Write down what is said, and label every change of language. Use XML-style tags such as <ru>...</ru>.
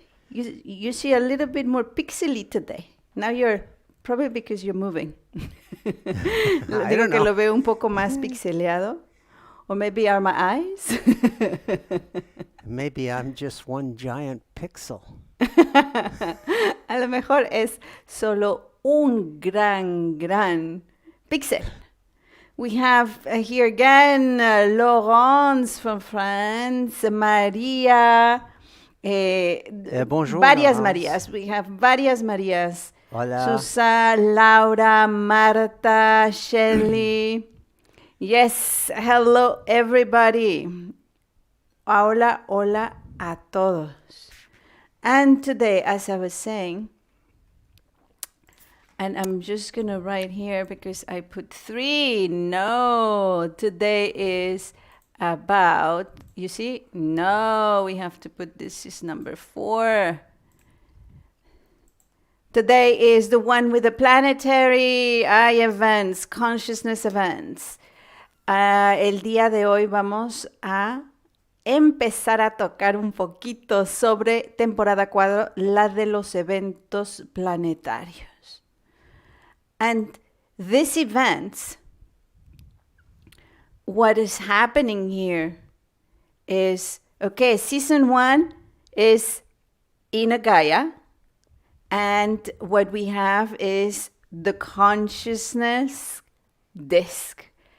<en>You see a little bit more pixely today. Now you're, probably because you're moving.</en> <es>Digo que lo veo un poco más pixeleado.</es> <en>Or maybe are my eyes? Maybe I'm just one giant pixel.</en> <es>A lo mejor es solo un gran pixel.</es> <en>We have here again Laurence from France, Maria,</en> <fr>Bonjour,</fr> <es>varias</es> <en>Laurence. Marías. We have varias Marías.</en> <es>Hola. Susa, Laura, Marta, Shelley.</es> <en>Yes, hello everybody.</en> <es>Hola, hola a todos.</es> <en>And today, as I was saying, and I'm just going to write here because I put 3. No, today is about, you see? No, we have to put this is number 4. Today is the one with the planetary events, consciousness events.</en> <es>El día de hoy vamos a empezar a tocar un poquito sobre temporada 4, la de los eventos planetarios.</es> <en>And these events, what is happening here is, okay, season 1 is in a Gaia, and what we have is the consciousness disk.</en>